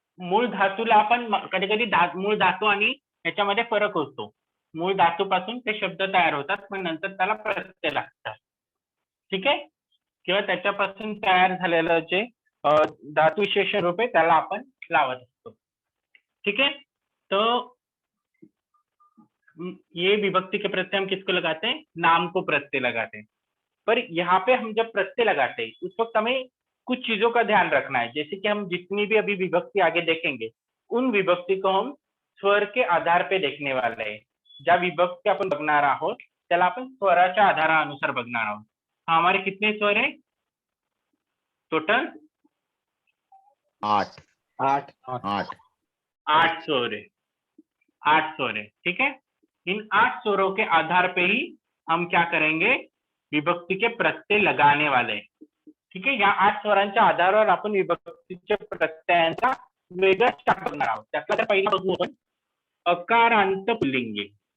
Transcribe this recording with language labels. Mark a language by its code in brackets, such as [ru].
[mr] मूळ धातूला आपण कधी कधी मूळ धातू आणि याच्यामध्ये फरक होतो. मूळ धातूपासून ते शब्द तयार होतात पण नंतर त्याला प्रत्यय लागतात. ठीक आहे. किंवा त्याच्यापासून तयार झालेलं जे धातु विशेषण रूप आहे त्याला आपण लावत असतो. [hi] ठीक है. तो ये विभक्ति के प्रत्यय हम किसको लगाते हैं? नाम को प्रत्यय लगाते हैं. पर यहाँ पे हम जब प्रत्यय लगाते हैं उस वक्त हमें कुछ चीजों का ध्यान रखना है. जैसे कि हम जितनी भी अभी विभक्ति आगे देखेंगे उन विभक्ति को हम स्वर के आधार पे देखने वाले हैं. [mr] ज्या विभक्ती आपण बघणार आहोत त्याला आपण स्वराच्या आधारानुसार बघणार आहोत. [hi] हमारे कितने स्वर है टोटल? 8 8 8 स्वर है. 8 स्वर है. ठीक है. इन 8 स्वरों के आधार पे ही हम क्या करेंगे? विभक्ति के प्रत्यय लगाने वाले हैं. [mr] ठीक है. या 8 स्वरांच्या आधारावर आपण विभक्तीच्या प्रत्ययांचा वेगळा चार्ट बघणार आहोत. त्यातला पहिला बघू आपण अकारांत पुल्लिंगी.